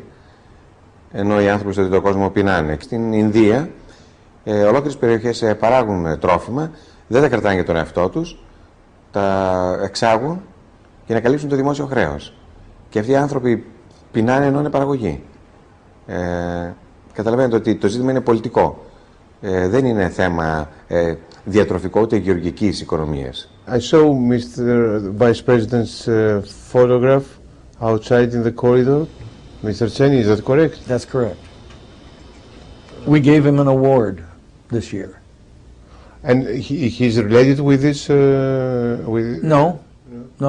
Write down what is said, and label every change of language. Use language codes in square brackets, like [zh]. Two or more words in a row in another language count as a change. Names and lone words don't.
[el] Ενώ οι άνθρωποι στον τρίτο κόσμο πεινάνε. Στην Ινδία, ολόκληρες περιοχές παράγουν τρόφιμα, δεν τα κρατάνε για τον εαυτό τους, τα εξάγουν για να καλύψουν το δημόσιο χρέος. Και αυτοί οι άνθρωποι πεινάνε ενώ είναι παραγωγή. Καταλαβαίνετε ότι το ζήτημα είναι πολιτικό. Δεν είναι θέμα διατροφικό ούτε γεωργικής οικονομίας. [en] I saw Mr. Vice President's photograph outside in the corridor. Mr. Cheni, is that correct? That's correct. We gave him an award this year. And he's related with this? No.